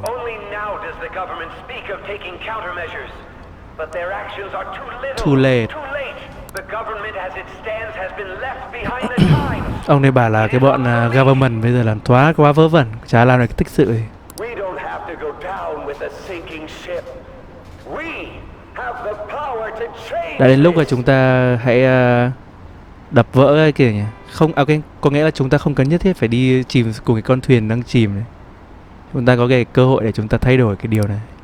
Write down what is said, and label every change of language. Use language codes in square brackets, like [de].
[en] Only now does the government speak of taking countermeasures. But their actions are too little. Too late. Too late. The government as it stands has been left behind the times. [vi] Ông này bảo là cái bọn government bây giờ làm quá vớ vẩn, chả làm được cái tích sự gì. [en] We don't have to go down with a sinking ship. We have the power to change. [vi] Đã đến lúc là chúng ta hãy đập vỡ cái kiểu nhỉ. Không, có nghĩa là chúng ta không cần nhất thiết phải đi chìm cùng cái con thuyền đang chìm này. Chúng ta có cái cơ hội để chúng ta thay đổi cái điều này.